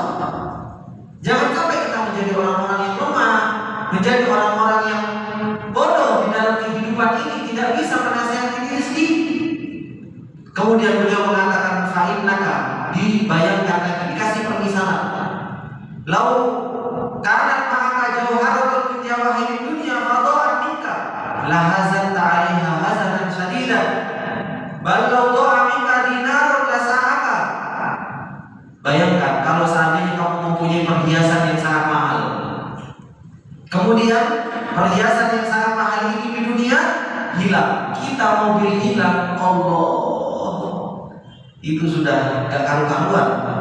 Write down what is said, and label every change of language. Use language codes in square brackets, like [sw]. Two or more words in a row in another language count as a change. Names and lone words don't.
[id] Jangan sampai kita menjadi orang-orang yang lemah, menjadi orang-orang yang bodoh di dalam kehidupan ini, tidak bisa menasihati diri sendiri. Kemudian beliau mengatakan, fa'innaka, dibayangkan lagi, dikasih permisalan. [ar] لو كانت معك جوهرة من جواهر الدنيا فضاعت منك لحزنت عليها حزنا شديدا بل لو ضاع منك دينار لساءك. [id] Bayangkan kalau seandainya kamu mempunyai perhiasan yang sangat mahal, kemudian perhiasan yang sangat mahal ini di dunia hilang, kita mobil hilang, Allah, itu sudah gak karu-karuan.